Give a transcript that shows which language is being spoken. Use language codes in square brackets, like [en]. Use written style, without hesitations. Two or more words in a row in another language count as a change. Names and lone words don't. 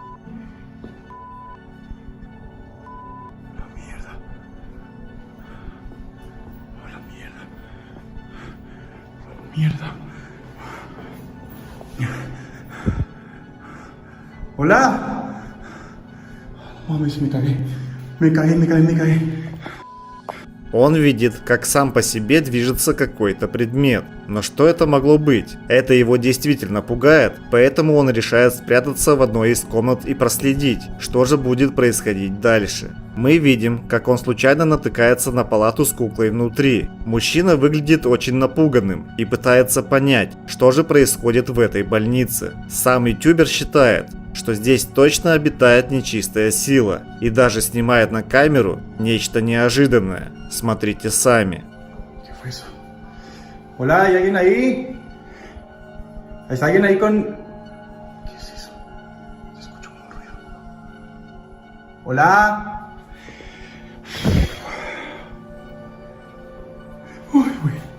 [es] La mierda. ¡Oh, la mierda! ¡La mierda! ¡Hola! Mames, me cagué. Me cagué. [ru] Он видит, как сам по себе движется какой-то предмет. Но что это могло быть? Это его действительно пугает, поэтому он решает спрятаться в одной из комнат и проследить, что же будет происходить дальше. Мы видим, как он случайно натыкается на палату с куклой внутри. Мужчина выглядит очень напуганным и пытается понять, что же происходит в этой больнице. Сам ютубер считает, что здесь точно обитает нечистая сила, и даже снимает на камеру нечто неожиданное. Смотрите сами. [es] ¿Qué fue eso? Hola, ¿hay alguien ahí? ¿Está alguien ahí con...? ¿Qué es eso? Se escucha como un ruido. Hola. Uy, güey.